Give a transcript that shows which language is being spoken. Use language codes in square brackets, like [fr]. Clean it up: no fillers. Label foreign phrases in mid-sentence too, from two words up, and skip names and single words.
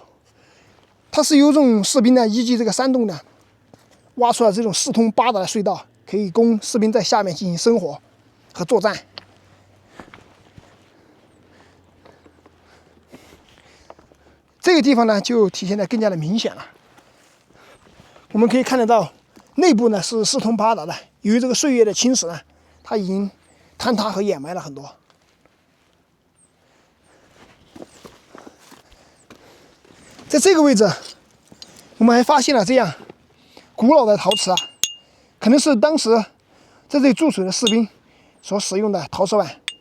[zh] 它是由这種士兵呢依據這個山洞呢，挖出了這種4通8達的隧道，可以供士兵在下面進行生活和作戰。這個地方呢就體現得更加的明顯了。我們可以看得到。內部呢是4通8達的，由於這個歲月的侵蝕呢，它已經坍塌和掩埋了很多。在這個位置，我們還發現了這樣古老的陶瓷可能是當時在這裡駐守的士兵所使用的陶瓷碗。